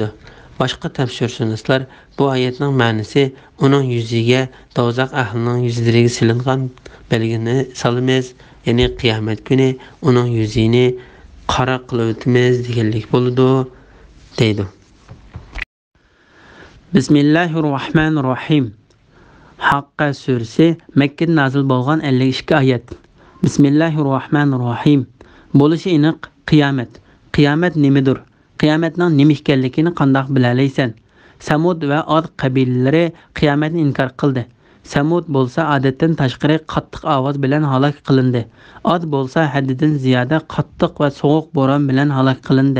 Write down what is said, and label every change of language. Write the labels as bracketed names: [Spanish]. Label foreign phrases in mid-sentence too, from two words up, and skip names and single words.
[Uzbek] Boshqa tafsirshunoslar bu oyatning ma'nosi uning yuziga do'zax ahlining yuzlariga silingan belgini solamiz, ya'ni qiyomat kuni uning yuzini qora qilib o'tamiz deganlik bo'ladi deydi. Bismillahirrahmanirrahim. Haqqa suresi Mekke'de nazil bolgan 52 ayet. Bismillahirrahmanirrahim. Bo'lishi aniq qiyomat. Qiyomat nimadir? Qiyomatning nima ekanligini qanday bilalaysan? Samud va Ad qabilalari qiyomatni inkor qildi. Samud bo'lsa odatdan tashqari qattiq ovoz bilan halok qilindi. Ad bo'lsa haddidan ziyoda qattiq va sovuq bo'ron bilan halok qilindi.